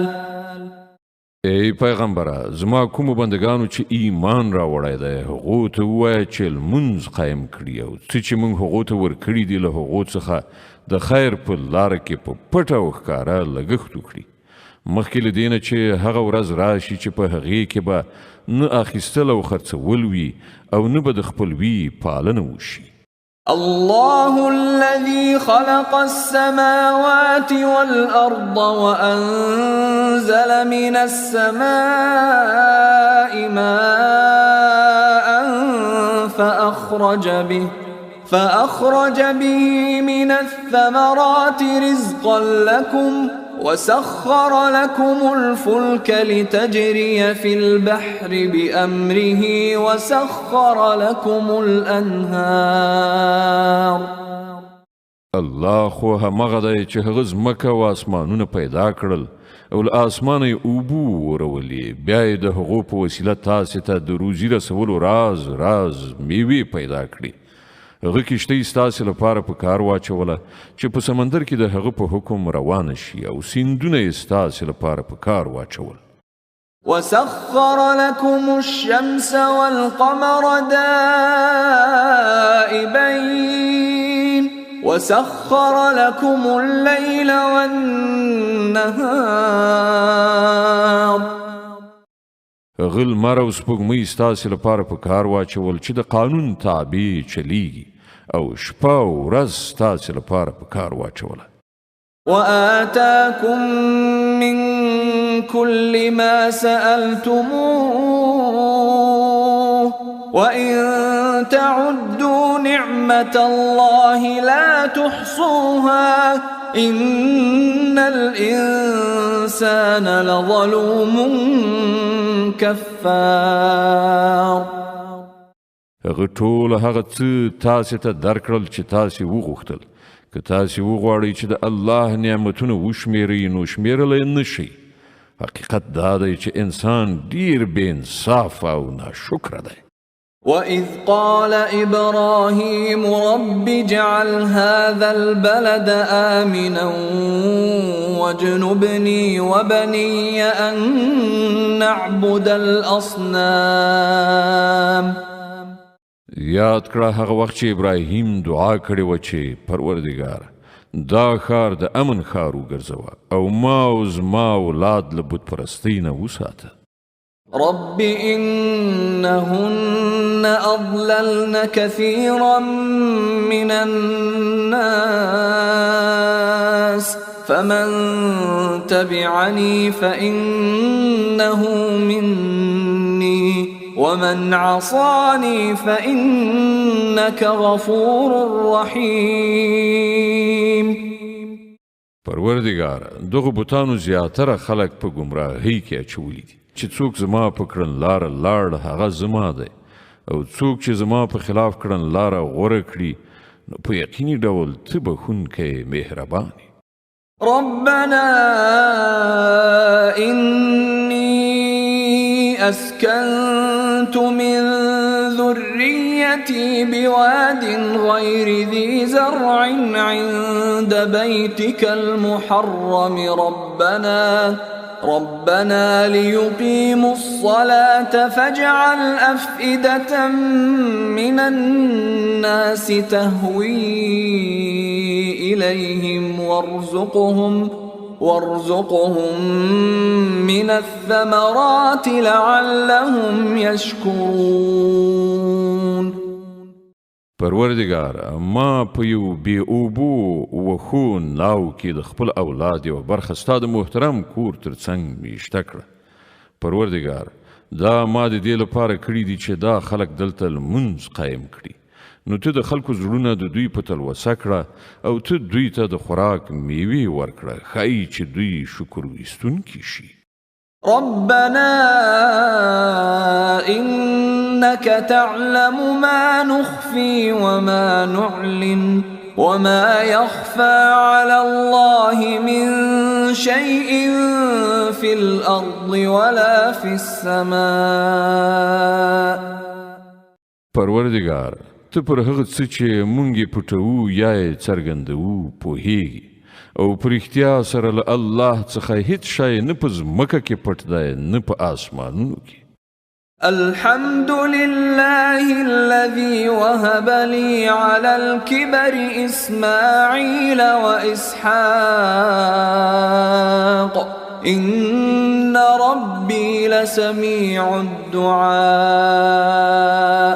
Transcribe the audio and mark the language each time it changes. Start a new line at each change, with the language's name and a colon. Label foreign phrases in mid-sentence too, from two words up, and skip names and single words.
Pashto: ای پیغمبره، زما کومو بندگانو چې ایمان راوړی دی هغو ته ووایه چې لمونځ قایم کړي او څه چې موږ هغو ته ورکړي دي له هغو څخه د خیر په لاره کې په پټه او ښکاره لګښت وکړي، مخکې له دې نه چې هغه ورځ راشي چې په هغې کې به نه اخیستل او خرڅول وي او نه به د خپلوي پالنه وشي.
Arabic: الله الذي خلق السماوات والأرض وأنزل من السماء ماء فأخرج به من الثمرات رزقا لكم وسخر لكم الفلك لتجري في البحر بأمره وسخر لكم الأنهار.
Pashto: الله خو همغه دی چې هغه ځمکه او اسمانونه پیدا کړل او له اسمانه یې اوبه ورولې، بیا یې د هغو په وسیله تاسې ته د روزي رسولو راز میوې پیدا کړي. هغه کشتۍ ستاسې لپاره په کار واچوله چې په سمندر کې د هغه په حکم روانه شي او سیندونه یې ستاسې لپاره په کار واچول.
Arabic: وسخر لكم الشمس والقمر دائبين وسخر لكم الليل والنهار.
Pashto: هغه لمر او سپوږمۍ ستاسې لپاره په کار واچول چې د قانون تابع چلیږي او شپه او ورځ ستاسې لپاره په کار واچوله
Arabic: وآتاكم من كل ما سألتموه وإن تعدوا نعمة الله لا تحصوها إن الإنسان لظلوم كفار
Pashto: هغه ټول هغه څه تاسې ته درکړل چې تاسې وغوښتل که تاسې وغواړئ چې د الله نعمتونه وشمېرئ نو شمېرلی نه شئ حقیقت دا دی چې انسان ډیر بې انصافه او ناشکره دی
Arabic: وإذ قال إبراهيم رب اجعل هذا البلد آمنا واجنبني وبني أن نعبد الأصنام
Pashto: یاد کړه هغه وخت چې ابراهیم دعا کړې وه چې پروردګار دا ښار د امن ښار وګرځوه او ما او زما اولاد له بت پرستۍ نه وساته
Arabic: رب إنهن أضللن كثيرا من الناس فمن تبعني فإنه مني ومن عصاني فإنك غفور رحيم
Pashto: پروردګار دغه بوتانو زیاتره خلک په ګمراهۍ کې اچولي دي چې څوک زما په کړنلاره لاړ هغه زما دی او څوک چې زما په خلاف کړنلاره غوره کړي نو په یقیني ډول ته بخښونکی مهربان یې
Arabic: ربنا إني أسكنت من ذريتي بواد غير ذي زرع عند بيتك المحرم ربنا ليقيموا الصلاة فاجعل أفئدة من الناس تهوي إليهم وارزقهم من الثمرات لعلهم يشكرون
Pashto: پروردګار ما په یو بې اوبو وښو ناو کې د خپل اولاد یوه برخه ستا د محترم کور تر څنګ میشته کړه پروردګار دا ما د دې لپاره کړي دي چې دا خلک دلته لمونځ قایم کړي نو ته د خلکو زړونه د دوی په تلوسه کړه او ته دوی ته د خوراک میوې ورکړه ښایي چې دوی شکر ویستونکي شي
Arabic: ربنا إنك تعلم ما نخفي وما نعلن وما يخفى على الله من شيء في الأرض ولا في السماء
Pashto: پروردګار ته پر هغه څه چې مونږ یې پټوو یا یې څرګندوو پوهیږي او پر اختیا سره له الله څخه هیڅ شی نه په ځمکه کې پټ دی نه په آسمانونو کې
Arabic: الحمد لله الذي وهب لي على الكبر إسماعيل وإسحاق إن ربي لسميع الدعاء